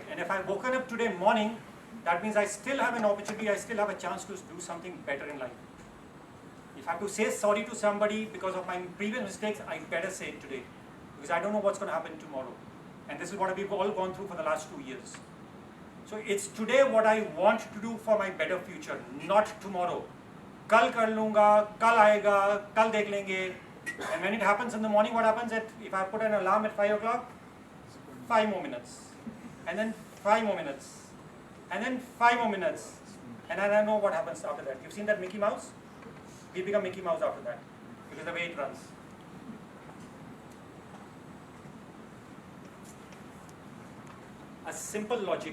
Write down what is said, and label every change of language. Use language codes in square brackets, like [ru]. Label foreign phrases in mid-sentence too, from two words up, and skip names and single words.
[en] And if I've woken up today morning, that means I still have an opportunity, I still have a chance to do something better in life. If I have to say sorry to somebody because of my previous mistakes, I better say it today, because I don't know what's going to happen tomorrow. And this is what we've all gone through for the last 2 years. So it's today what I want to do for my better future, not tomorrow. [hi] Kal kar lunga, kal aayega, kal dekh lenge. [en] And when it happens in the morning, what happens if I put an alarm at 5 o'clock? 5 more minutes. And then 5 more minutes. And then 5 more minutes. And then I know what happens after that. You've seen that Mickey Mouse? We become Mickey Mouse after that. Because the way it runs. A simple logic.